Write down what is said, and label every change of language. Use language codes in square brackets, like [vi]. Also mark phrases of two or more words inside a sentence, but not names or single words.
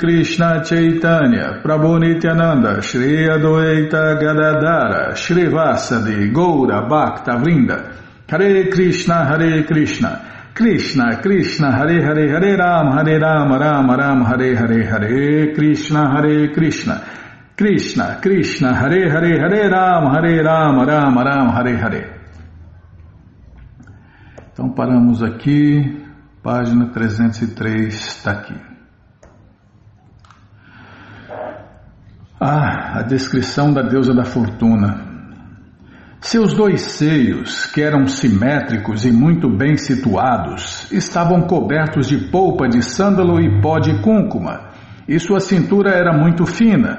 [sa] Krishna Chaitanya Prabhu Nityananda Shri Adwaita Gadadara Shri Vasadi Goura Bhakta Vrinda Hare Krishna Krishna Krishna Hare Hare Hare Ram Ram Ram Hare Hare Hare Krishna Krishna Krishna Hare Hare Hare Ram Ram Ram Hare Hare. [pt] Então paramos aqui. Página 303 está aqui. A descrição da deusa da fortuna. Seus dois seios, que eram simétricos e muito bem situados, estavam cobertos de polpa de sândalo e pó de cúrcuma, e sua cintura era muito fina.